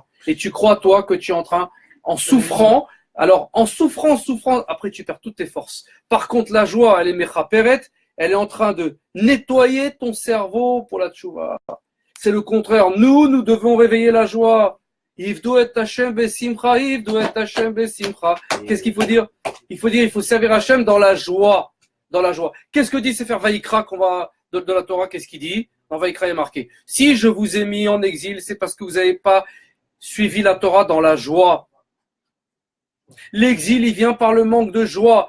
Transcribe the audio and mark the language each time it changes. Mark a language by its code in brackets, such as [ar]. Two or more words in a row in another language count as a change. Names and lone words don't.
[fr] Et tu crois, toi, que tu es en train, en souffrant, alors en souffrant, après tu perds toutes tes forces. Par contre, la joie, elle est mechaperet, elle est en train de nettoyer ton cerveau pour la tchouva. C'est le contraire. Nous devons réveiller la joie. [he] עבדו את השם בשמחה, עבדו את השם בשמחה. [fr] Qu'est-ce qu'il faut dire? Il faut servir Hashem dans la joie. Dans la joie. Qu'est-ce que dit Sefer Vaïkra de la Torah? Qu'est-ce qu'il dit? Dans Vaïkra, il est marqué. Si je vous ai mis en exil, c'est parce que vous n'avez pas suivi la Torah dans la joie. L'exil, il vient par le manque de joie.